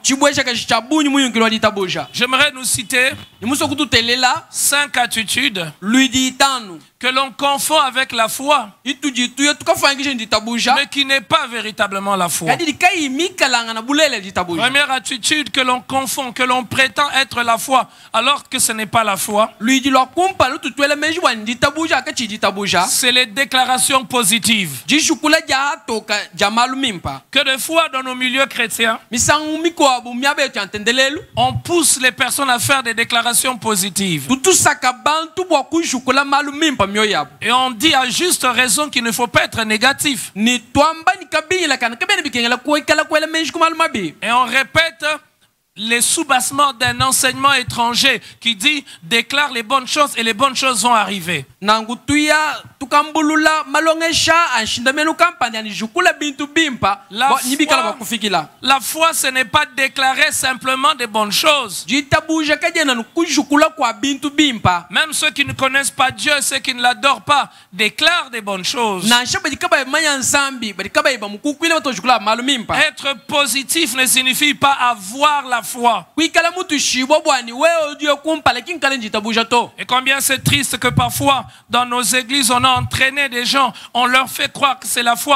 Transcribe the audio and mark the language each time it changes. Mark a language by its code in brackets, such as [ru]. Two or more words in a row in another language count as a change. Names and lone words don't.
[fr] J'aimerais nous citer 5 attitudes que l'on confond avec la foi, mais qui n'est pas véritablement la foi. Première attitude que l'on confond, que l'on prétend être la foi, alors que ce n'est pas la foi. C'est les déclarations positives. [lu] toka jamalu mimpa. [fr] Que des fois dans nos milieux chrétiens, [lu] Misangu miko bu miabe tu entendelelu. [fr] on pousse les personnes à faire des déclarations positives. [lu] Tutu sakabantu bwa kushukula malu mimpa myoyabu. [fr] Et on dit à juste raison qu'il ne faut pas être négatif. [lu] Ni twamba ni kabila kana kabene bikengela kuekala kwela menji kumalu mabi. [fr] Et on répète les soubassements d'un enseignement étranger qui dit déclare les bonnes choses et les bonnes choses vont arriver. [lu] Nangutuya tukambulula malongesha anshindamenu kampani anijukula bintu bimpa nibikala bakufikila. [fr] La foi ce n'est pas déclarer simplement des bonnes choses. [lu] Jitabuja kajena nukujukula kwa bintu bimpa. [fr] Même ceux qui ne connaissent pas Dieu, ceux qui ne l'adorent pas, déclarent des bonnes choses. Être positif ne signifie pas avoir la foi. Et combien c'est triste que parfois dans nos églises on a entraîné des gens, on leur fait croire que c'est la foi.